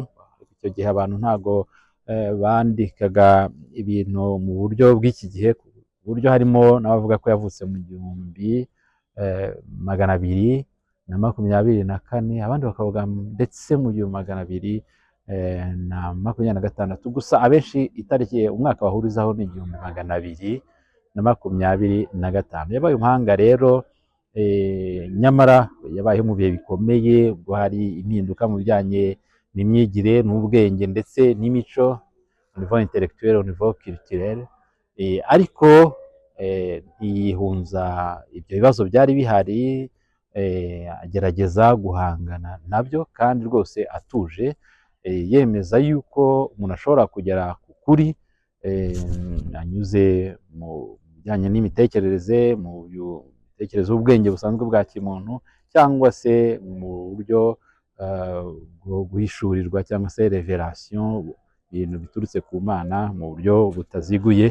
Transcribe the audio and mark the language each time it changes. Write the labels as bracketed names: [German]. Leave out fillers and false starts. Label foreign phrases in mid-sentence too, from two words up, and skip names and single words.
[Kinyarwanda] Icyo gihe abantu ntago bandikaga ibintu mu buryo bw'iki gihe, ku buryo harimo n'abavuga ko yavutse mu gihumbi magana abiri na makumyabiri na kane, abandi bakavuga ndetse mu gihumbi magana abiri na makumyabiri na gatandatu. Gusa abenshi itariki umwaka bahurizaho ni igihumbi magana abiri na makumyabiri na gatanu. Yabaye umuhanga rero, nyamara yabayeho mu bihe bikomeye, ubwo hari impinduka mu bijyanye n'imyigire n'ubwenge ndetse n'imico, [French] au niveau intellectuel, au niveau culturel, [Kinyarwanda] ariko ntiyihunza ibyo bibazo byari bihari, agerageza guhangana nabyo kandi rwose atuje, yemeza yuko umuntu ashobora kugera ku kuri anyuze mu bijyanye n'imitekerereze, mu mitekerereze y'ubwenge busanzwe bwa kimuntu, cyangwa se mu buryo bwo guhishurirwa cyangwa se revelation, ibintu biturutse ku Mana mu buryo butaziguye.